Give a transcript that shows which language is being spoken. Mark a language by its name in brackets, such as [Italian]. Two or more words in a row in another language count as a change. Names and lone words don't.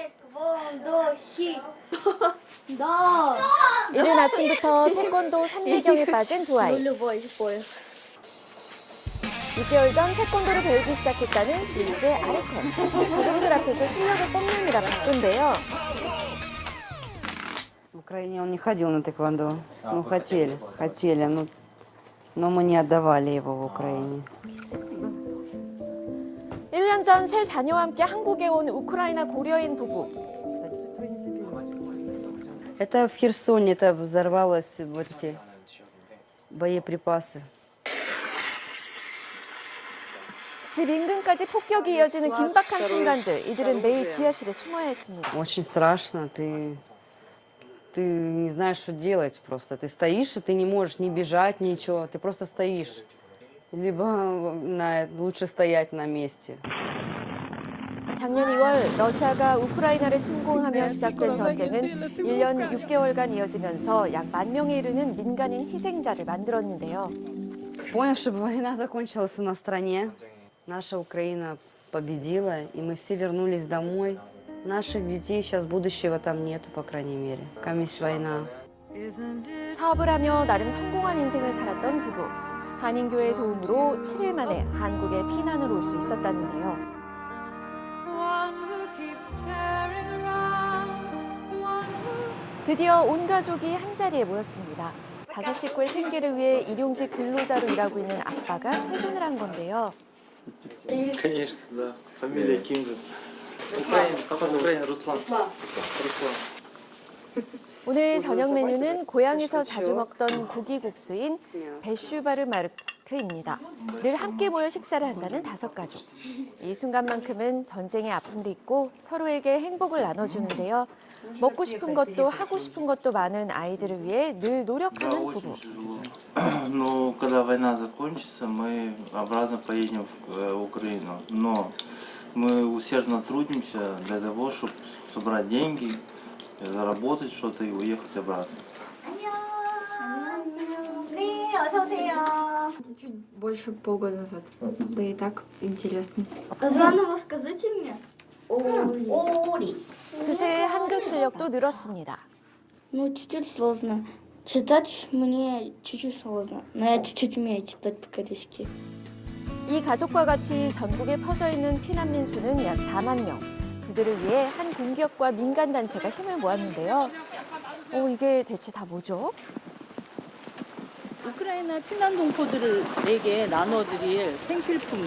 [Korean] 이른 아침부터 태권도 3대경에 빠진 두 아이. 6개월 전 태권도를 배우기 시작했다는 둘째 아르텐. 가족들 앞에서 실력을 뽐내느라 바쁜데요. [Russian] В Украине он не ходил на тэквондо. Ну, хотели, но мы не отдавали его в Украине. [Korean] 1년 전 세 자녀와 함께 한국에 온 우크라이나 고려인 부부. [Russian] Это в Херсоне, это взорвалось вот эти боеприпасы. [Korean] 집 인근까지 폭격이 이어지는 긴박한 순간들. 이들은 매일 지하실에 숨어야 했습니다. [Russian] Очень страшно, ты не знаешь, что делать просто. Ты стоишь, и ты не можешь ни бежать, ничего. Ты просто стоишь. Либо лучше стоять на месте. [Korean] 작년 2월 러시아가 우크라이나를 침공하며 시작된 전쟁은 1년 6개월간 이어지면서 약 10,000명에 이르는 민간인 희생자를 만들었는데요. [Russian] Понял, чтобы война закончилась на стране. Наша Украина победила, и мы все вернулись домой. Наших детей сейчас будущего там нету, по крайней мере. Камись война. [Korean] 사업을 하며 나름 성공한 인생을 살았던 부부. 한인교회의 도움으로 7일 만에 한국에 피난을 올 수 있었다는데요. 드디어 온 가족이 한자리에 모였습니다. 5 식구의 생계를 위해 일용직 근로자로 일하고 있는 아빠가 퇴근을 한 건데요. [Russian] Конечно, да. Фамилия Ким же. Украина, Руслан. [Korean] 오늘 저녁 메뉴는 고향에서 자주 먹던 고기국수인 베슈바르마르크입니다. 늘 함께 모여 식사를 한다는 5가족. 이 순간만큼은 전쟁의 아픔도 있고 서로에게 행복을 나눠주는데요. 먹고 싶은 것도 하고 싶은 것도 많은 아이들을 위해 늘 노력하는 부부. [Russian] Но когда война закончится, мы обратно поедем в Украину. Но мы усердно трудимся для того, чтобы собрать деньги, заработать что-то и уехать обратно. [Korean] 네, 어서 오세요. [Russian] Чуть больше полгода назад. Да и так интересно. Заново скажите мне. [Korean] 오리. 그새 한글 실력도 늘었습니다. [Russian] Ну, чуть-чуть сложно. Читать мне чуть-чуть сложно. Но я чуть-чуть умею читать по-корейски. [Korean] 이 가족과 같이 전국에 퍼져 있는 피난민 수는 약 4만 명. 그들을 위해 한 공기업과 민간단체가 힘을 모았는데요. 이게 대체 다 뭐죠? 우크라이나 피난 동포들에게 나눠드릴 생필품.